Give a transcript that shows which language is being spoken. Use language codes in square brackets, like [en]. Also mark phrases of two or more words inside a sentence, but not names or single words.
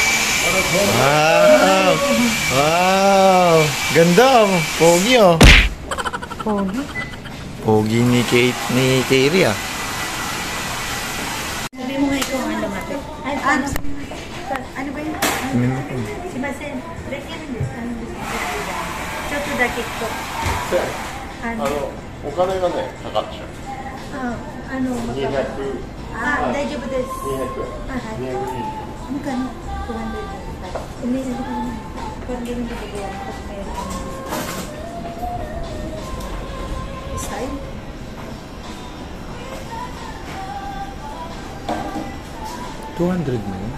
[tl] Wow! Wow! Ganda! Pogi oh. Pogi. Pogi ni Kairi ah. Sabi mo nga ikaw ang lamapit. Ay, ano? Ano ba yun? Si Masen. [en] Recommend this. [tl] Ano this? [en] Show to the TikTok. Ano? [ja] お金がね、かかっちゃう。 [tl] Ah, ano? [ja] 200、 Ah, 大丈夫です。 200、 [en] Ah, hi. [ja] 220。 [tl] Ano ka no? 200. Hindi, ano ka naman? Parang ganun bibigyan kasi meron kami. Style? $200 na yun.